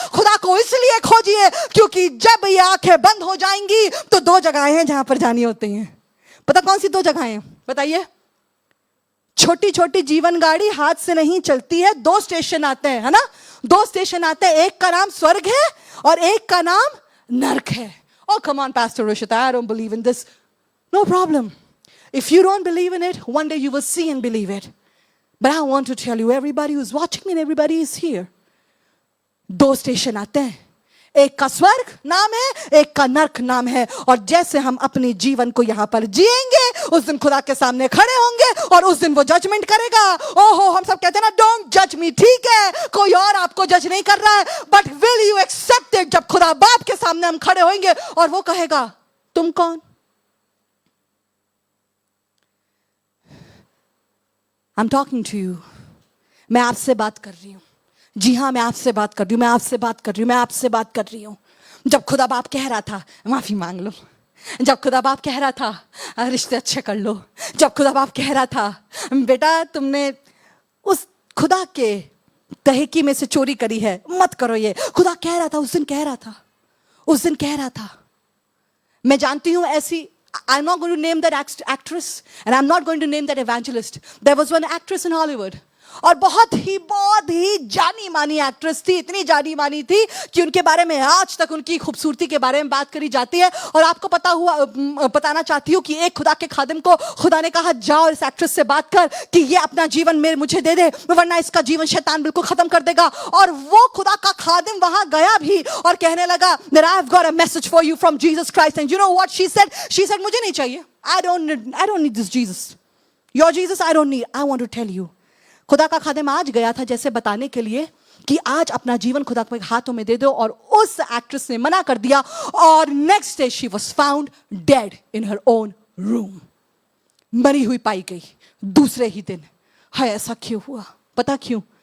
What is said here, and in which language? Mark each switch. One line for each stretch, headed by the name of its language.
Hindi: खुदा को इसलिए खोजिए क्योंकि जब ये आंखें बंद हो जाएंगी तो दो जगहें हैं जहां पर जानी होती हैं। पता कौन सी दो जगहें हैं बताइए? छोटी छोटी जीवन गाड़ी हाथ से नहीं चलती है, दो स्टेशन आते हैं, है ना, दो स्टेशन आते हैं, एक का नाम स्वर्ग है और एक का नाम नरक है।
English: Oh come on Pastor Roshita, I don't believe in this. No problem. If you don't believe in it, one day you will see and believe it. But I want to tell you, everybody who's watching me and everybody is here,
Hindi: दो station आते हैं, एक का स्वर्ग नाम है, एक का नरक नाम है। और जैसे हम अपने जीवन को यहां पर जिएंगे, उस दिन खुदा के सामने खड़े होंगे और उस दिन वो जजमेंट करेगा। ओहो हम सब कहते हैं ना,
English: don't जज मी,
Hindi: ठीक है कोई और आपको जज नहीं कर रहा है,
English: But will you accept it?
Hindi: जब खुदा बाप के सामने हम खड़े होंगे और वो कहेगा तुम कौन?
English: I am talking to you,
Hindi: मैं आपसे बात कर रही हूं, जी हाँ मैं आपसे बात कर रही हूँ, मैं आपसे बात कर रही हूँ, मैं आपसे बात कर रही हूँ। जब खुदा बाप कह रहा था माफी मांग लो, जब खुदा बाप कह रहा था रिश्ते अच्छे कर लो, जब खुदा बाप कह रहा था बेटा तुमने उस खुदा के तहकी में से चोरी करी है मत करो, ये खुदा कह रहा था, उस दिन कह रहा था, उस दिन कह रहा था। मैं जानती हूं ऐसी,
English: I'm not going to name that actress and I'm not going to name that evangelist. There was one actress in Hollywood.
Hindi: और बहुत ही जानी मानी एक्ट्रेस थी, इतनी जानी मानी थी कि उनके बारे में आज तक उनकी खूबसूरती के बारे में बात करी जाती है। और आपको बताना चाहती हूँ कि एक खुदा के खादिम को खुदा ने कहा जाओ इस एक्ट्रेस से बात कर कि ये अपना जीवन मुझे दे दे, वरना इसका जीवन शैतान बिल्कुल खत्म कर देगा। और वो खुदा का खादिम वहां गया भी और कहने लगा
English: that I've got a message for you from Jesus Christ, and you know what she said? She said
Hindi: मुझे नहीं चाहिए,
English: I don't need this Jesus, your Jesus I don't need, I want to tell you।
Hindi: खुदा का खादिम आज गया था जैसे बताने के लिए कि आज अपना जीवन खुदा के हाथों में दे दो, और उस एक्ट्रेस ने मना कर दिया और
English: next day she was found dead in her own room,
Hindi: मरी हुई पाई गई दूसरे ही दिन। हाय ऐसा क्यों हुआ? पता क्यों?